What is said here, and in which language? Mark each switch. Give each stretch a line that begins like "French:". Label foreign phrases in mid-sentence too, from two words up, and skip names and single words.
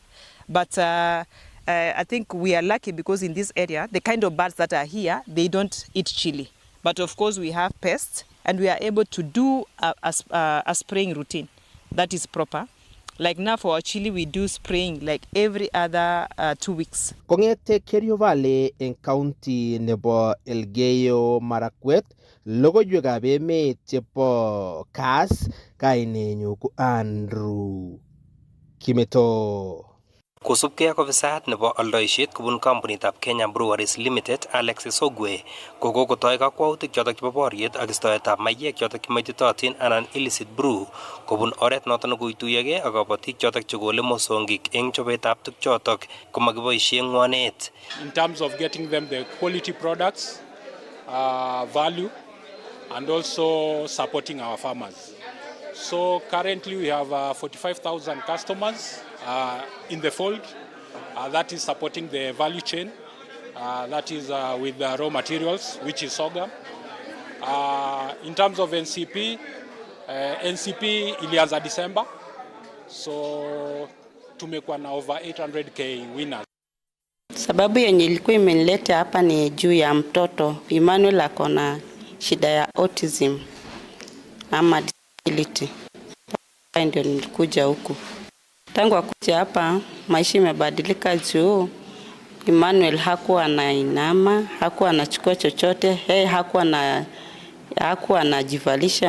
English: But I think we are lucky because in this area, the kind of birds that are here, they don't eat chili. But of course we have pests and we are able to do a spraying routine that is proper. Like now for our chili, we do spraying like every other 2 weeks.
Kalenjin: Kongete Kerio Valley in county nebo Elgeyo Marakwet, logoywekab emet chebo Kass, kainenyu ko Andrew Kimeto. Kosubkei ak ofisayat nebo aldoisiet kobun kampunitab Kenya Breweries Limited, Alexis Ogwe, kokotoi kakwautik chotok chebo boriet ak istoetab maiyek chotok chemaititotin anan
English: illicit brew
Kalenjin: kobun oret notok nekoituyogei ak kabatik chotok chekole mosongik eng chobetab tukchotok komakiboisie ngwanet.
English: In terms of getting them the quality products, value, and also supporting our farmers. So currently we have 45,000 customers in the fold. That is supporting the value chain. That is with the raw materials, which is sorghum. In terms of NCP, NCP ilianza December.
Swahili: So tumekuwa na
English: over 800k winners.
Swahili: Sababu yenye ilikuwa imenileta hapa ni juu ya mtoto Emmanuel akona shida ya autism ama disability. Ndio nilikuja huku. Tangu akuja hapa maisha imebadilika juu Emmanuel hakuwa anainama, hakuwa anachukua chochote, hakuwa anajivalisha